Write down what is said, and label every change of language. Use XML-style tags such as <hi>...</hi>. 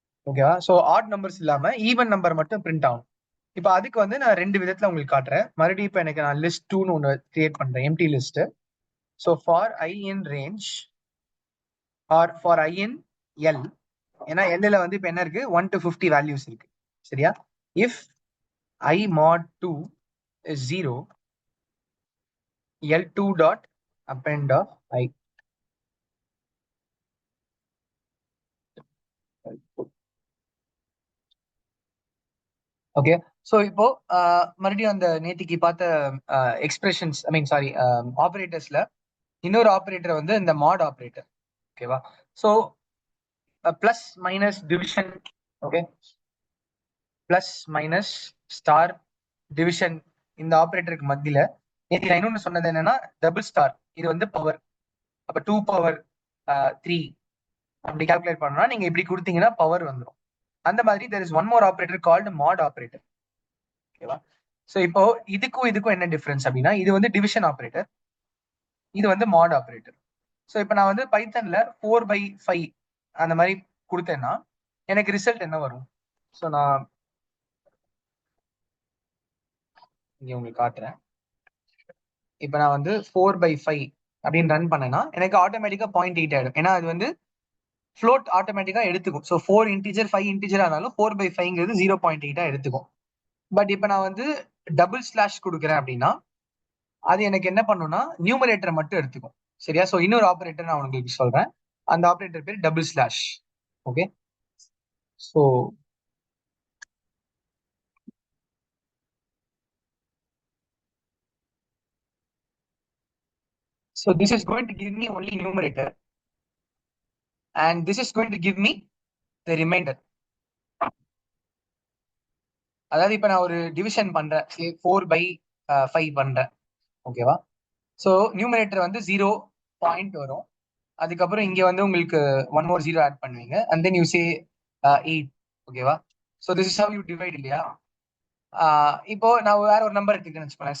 <ta>ஓகேவா? So odd numbers இல்லாம even number மட்டும் பிரிண்ட் ஆகும். இப்போ அதுக்கு வந்து நான் ரெண்டு விதத்துல உங்களுக்கு காட்டுறேன். மறுபடியும் இப்போ எனக்கு நான் லிஸ்ட் 2ன்னு ஒன்று கிரியேட் பண்றேன், empty list. So</ta> <en>for I in range or for I in L,</en> <ta>ஏன்னா எல்ல வந்து இப்போ என்ன இருக்கு, 1 to 50 வேல்யூஸ் இருக்கு. சரியா?</ta> <en>If I mod 2 is 0, L2 dot append of I.</en> <ta>Okay, so இப்போ மறுபடியும் அந்த நேத்திக்கு பார்த்த எக்ஸ்பிரஷன்ஸ்,</ta> <en>I mean sorry,</en> <ta>ஆப்ரேட்டர்ஸ்ல இன்னொரு ஆப்ரேட்டர் வந்து இந்த மாட் ஆப்ரேட்டர். ஓகேவா? So plus minus division, okay, plus minus star division, இந்த ஆப்ரேட்டருக்கு மத்தியில நேற்று நான் இன்னொன்று சொன்னது என்னன்னா டபுள் ஸ்டார், இது வந்து பவர். அப்ப 2 power 3 அப்படி கால்குலேட் பண்ணா நீங்க இப்படி கொடுத்தீங்கன்னா பவர் வந்துடும். அந்த மாதிரி</ta> <en>there is one more operator called mod operator.</en> <ta>ஓகேவா? ஸோ இப்போ இதுக்கும் இதுக்கும் என்ன டிஃபரன்ஸ் அப்படின்னா, இது வந்து டிவிஷன் ஆப்ரேட்டர், இது வந்து மாட் ஆப்ரேட்டர். ஸோ இப்போ நான் வந்து பைத்தன்ல 4/5 அந்த மாதிரி கொடுத்தேன்னா எனக்கு ரிசல்ட் என்ன வரும்? ஸோ நான் இங்க உங்களுக்கு காட்டுறேன். இப்போ நான் வந்து 4/5 அப்படின்னு ரன் பண்ணேன்னா எனக்கு ஆட்டோமேட்டிக்கா 0.8 ஆயிடும். ஏன்னா அது வந்து ஃப்ளோட் ஆட்டோமேட்டிக்கா எடுத்துக்கும். ஸோ 4 இன்டிஜர் 5 இன்டிஜர் ஆனாலும் 4/5ங்கிறது 0.8 எடுத்துக்கும். பட் இப்போ நான் வந்து டபுள் ஸ்லாஷ் கொடுக்குறேன் அப்படின்னா அது எனக்கு என்ன பண்ணும்னா நியூமரேட்டரை மட்டும் எடுத்துக்கும். சரியா? ஸோ இன்னொரு ஆப்ரேட்டர் நான் உங்களுக்கு சொல்றேன். அந்த ஆப்ரேட்டர் பேர் double slash.</ta> <en>Okay, so this is going to give me only numerator and this is going to give me the remainder.</en> <ta>அதாவது இப்ப நான் ஒரு டிவிஷன் பண்றேன், 4/5 பண்றேன். ஓகேவா? ஸோ நியூமரேட்டர் வந்து 0 பாயிண்ட் வரும். அதுக்கப்புறம் இங்க வந்து உங்களுக்கு ஒன் மோர் ஜீரோ ஆட் பண்ணுவீங்க</ta> <en>and then you say</en> <ta>8. ஓகேவா?</ta> <en>so this is how you divide</en> <ta>இல்லையா? இப்போ நான் வேற ஒரு நம்பர் எடுத்துக்கிறேன்னு வச்சுக்கோங்களேன்.</ta>